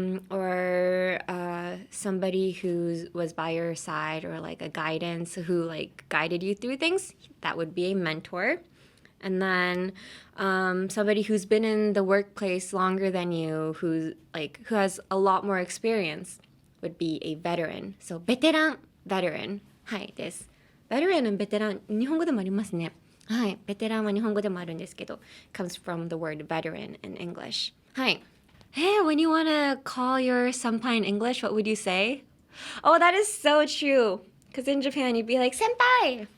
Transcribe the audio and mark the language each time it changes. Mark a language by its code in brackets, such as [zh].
[en] Or somebody who was by your side, or like a guidance who like guided you through things. That would be a mentor. And then somebody who's been in the workplace longer than you, who has a lot more experience, would be a veteran. [ja] So ベテラン veteran はいです。 [en] veteran and [ja] ベテラン日本語でもありますね。はい、ベテランは日本語でもあるんですけど [en] comes from the word veteran in English. [ja] はい。 [en] Hey, when you want to call your senpai in English, what would you say? Oh, that is so true. Because in Japan, you'd be like, Senpai!